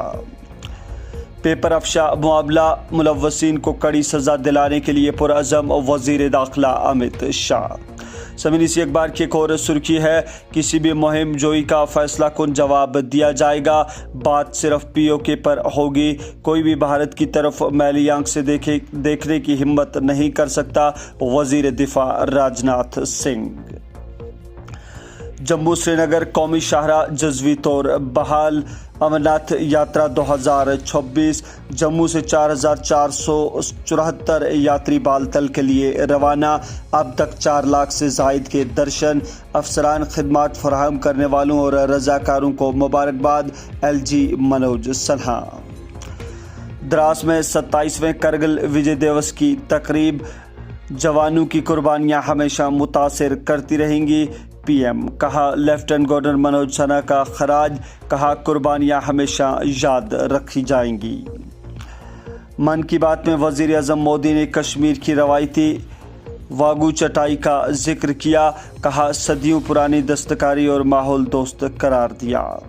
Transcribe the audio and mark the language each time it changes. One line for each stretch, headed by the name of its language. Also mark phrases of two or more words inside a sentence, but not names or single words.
Urdu: پیپر افشا معاملہ، ملوثین کو کڑی سزا دلانے کے لیے پرعزم وزیر داخلہ امت شاہ۔ سمینی سی اخبار کی ایک اور سرخی ہے، کسی بھی مہم جوئی کا فیصلہ کن جواب دیا جائے گا، بات صرف پی او کے پر ہوگی، کوئی بھی بھارت کی طرف میلی آنکھ سے دیکھنے کی ہمت نہیں کر سکتا، وزیر دفاع راجناتھ سنگھ۔ جموں سری نگر قومی شاہراہ جزوی طور بحال، امرناتھ یاترا 2026، جموں سے 4474 یاتری بالتل کے لیے روانہ، اب تک 4 لاکھ سے زائد کے درشن، افسران، خدمات فراہم کرنے والوں اور رضاکاروں کو مبارکباد، ایل جی منوج سنہا۔ دراس میں 27ویں کرگل وجے دیوس کی تقریب، جوانوں کی قربانیاں ہمیشہ متاثر کرتی رہیں گی، پی ایم، کہا لیفٹیننٹ گورنر منوج سنہا کا خراج، کہا قربانیاں ہمیشہ یاد رکھی جائیں گی۔ من کی بات میں وزیر اعظم مودی نے کشمیر کی روایتی واگو چٹائی کا ذکر کیا، کہا صدیوں پرانی دستکاری اور ماحول دوست قرار دیا۔